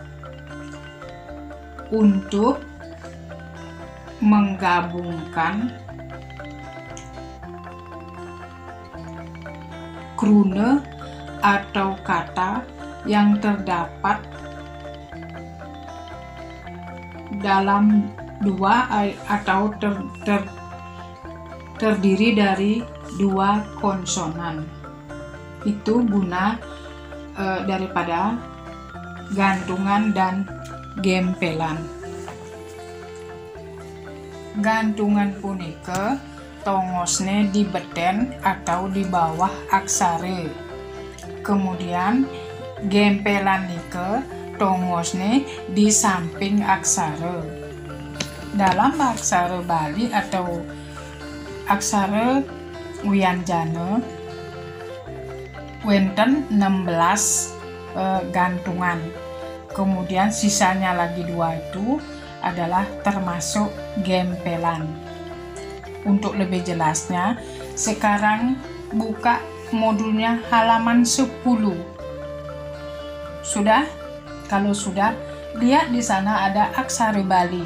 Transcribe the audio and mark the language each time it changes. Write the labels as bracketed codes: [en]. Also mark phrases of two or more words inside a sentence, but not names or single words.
[id] untuk menggabungkan krune atau kata yang terdapat dalam dua atau terdiri dari dua konsonan. Itu guna daripada gantungan dan gempelan. Gantungan [ban] punika tongosne di beten [id] atau di bawah aksara. Kemudian gempelan [ban] nike tongosne [id] di samping aksara. Dalam aksara Bali atau aksara Wianjana wenten 16 gantungan. Kemudian sisanya lagi 2 itu adalah termasuk gempelan. Untuk lebih jelasnya, sekarang buka modulnya halaman 10. Sudah? Kalau sudah, lihat di sana ada aksara Bali.